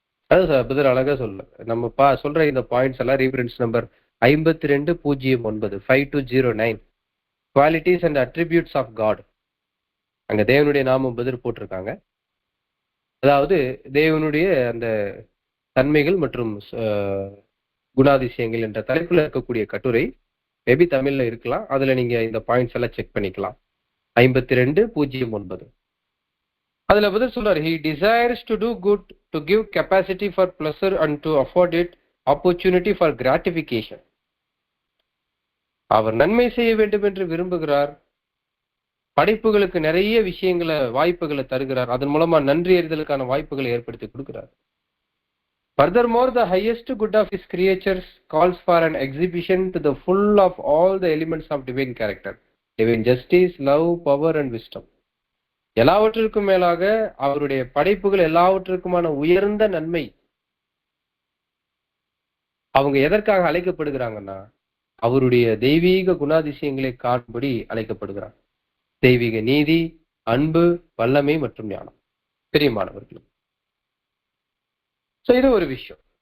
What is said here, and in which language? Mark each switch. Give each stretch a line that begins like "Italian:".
Tamil: அது புதர் அழகா சொல்ல நம்ம சொல்ற இந்த பாயிண்ட்ஸ் எல்லாம் reference number 5209 5209 qualities and attributes of God. அங்க தேவனுடைய நாமம் புதர் போட்டிருக்காங்க. அதாவது தேவனுடைய அந்த தன்மைகள் மற்றும் குணாதிசயங்கள் என்ற தலைப்புல இருக்கக்கூடிய கட்டுரை மேபி தமிழ்ல இருக்கலாம். அதுல நீங்க இந்த பாயிண்ட்ஸ் எல்லாம் செக் பண்ணிக்கலாம்.
English: 5209
Tamil: அதுல புதர் சொல்றாரு,
English: he desires to do good, to give capacity for pleasure and to afford it opportunity for gratification.
Tamil: அவர் நன்மை செய்ய வேண்டும் என்று விரும்புகிறார். படைப்புகளுக்கு நிறைய விஷயங்களை வாய்ப்புகளை தருகிறார். அதன் மூலமா நன்றி அறிதலுக்கான வாய்ப்புகளை ஏற்படுத்தி கொடுக்கிறார்.
English: Furthermore, the highest good of his creatures calls for an exhibition to the full of all the elements of divine character, divine justice, love, power and wisdom.
Tamil: எல்லாவற்றிற்கும் மேலாக அவருடைய படைப்புகள் எல்லாவற்றிற்குமான உயர்ந்த நன்மை. அவங்க எதற்காக அழைக்கப்படுகிறாங்கன்னா அவருடைய தெய்வீக குணாதிசயங்களை காணும்படி அழைக்கப்படுகிறார். தெய்வீக நீதி, அன்பு, வல்லமை மற்றும் ஞானம். பிரியமானவர்கள், இது ஒரு விஷயம்.